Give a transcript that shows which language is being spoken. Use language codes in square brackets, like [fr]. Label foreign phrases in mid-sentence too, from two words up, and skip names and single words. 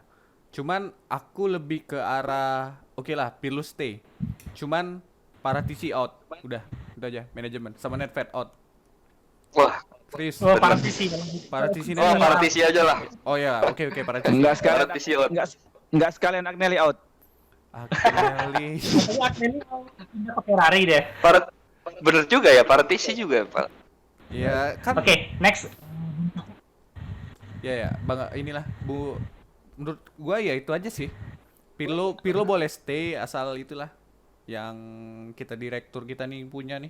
[id] Cuman aku lebih ke arah oke lah, Pirlo stay. Cuman Paratici out. Udah aja manajemen sama Nedved out. Wah, Serius. Oh, Paratici. Paratici aja lah. Oh ya, oke Paratici. Enggak sekalian Agnelli out. Agnelli. Agnelli pindah ke Ferrari deh. Bener juga ya, Paratici juga, Pak. Ya, kan. Oke, next. Ya, Bang, inilah Bu. Menurut gua ya itu aja sih. Pirlo boleh stay asal itulah yang kita direktur kita nih punya nih.